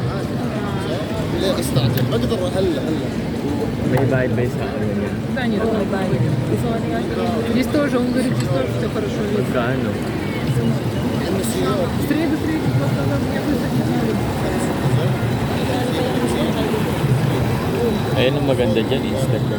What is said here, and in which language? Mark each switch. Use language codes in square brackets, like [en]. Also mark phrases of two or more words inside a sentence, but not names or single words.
[ar] ليه استعجل بقدر هلا [tl] May bayad ba sa ano yun? [ru] Да, нет, здесь тоже, он говорит, здесь тоже все хорошо видно. [tl] Magkano? [ru] Быстрее, быстрее, просто надо меня вызвать, не знаю. [tl] Ayun ang maganda dyan, Instagram.